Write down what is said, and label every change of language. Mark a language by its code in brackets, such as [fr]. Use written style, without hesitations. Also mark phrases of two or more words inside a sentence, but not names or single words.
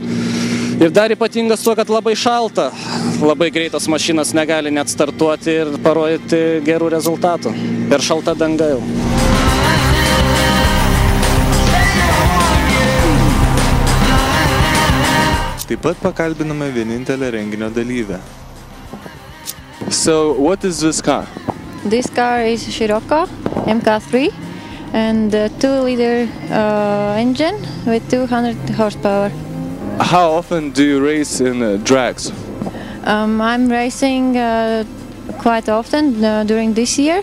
[lt] Ir dar ypatingas tuo, kad labai šalta, labai greitos mašinos negali net startuoti ir parodyti gerų rezultatų. Per šalta danga jau. Taip pat pakalbiname vienintelę renginio dalyvę. [en] So, what is this car? This car is Scirocco MK3 and a 2-liter engine with 200 horsepower. How often do you race in drags? I'm racing quite often during this year.